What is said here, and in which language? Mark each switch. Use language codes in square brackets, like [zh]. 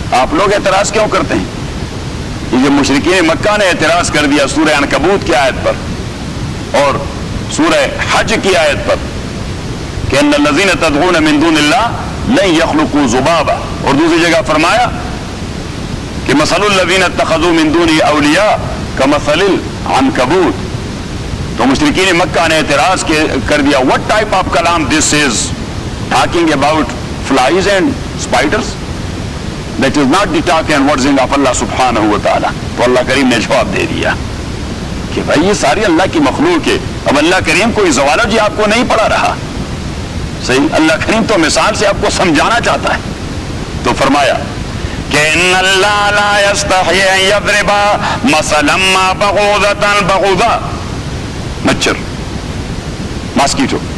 [ur] آپ لوگ اعتراض کیوں کرتے ہیں؟ یہ مشرکین مکہ نے اعتراض کر دیا سورہ عنکبوت کی آیت پر اور سورہ حج کی آیت پر کہ [ar] ان الذین تدعون من دون اللہ لن یخلقوا ذبابا، [ur] اور دوسری جگہ فرمایا کہ [ar] مثل الذین اتخذوا من دونہ اولیاء کمثل العنکبوت. [ur] تو مشرکین مکہ نے اعتراض کر دیا [en] what type of کلام this is talking about flies and spiders, that is not the talk and wording of Allah subhanahu wa ta'ala. [ur] تو اللہ کریم نے جواب دے دیا کہ بھائی یہ ساری اللہ کی مخلوق ہے. اب اللہ کریم کوئی زوالوجی آپ کو نہیں پڑھا رہا. صحیح. اللہ کریم تو مثال سے آپ کو سمجھانا چاہتا ہے. تو فرمایا کہ [ar] ان اللہ لا یستحی ان یضرب مثلا ما بعوضۃ، [ur] بعوضہ مچھر، ماسکیٹو.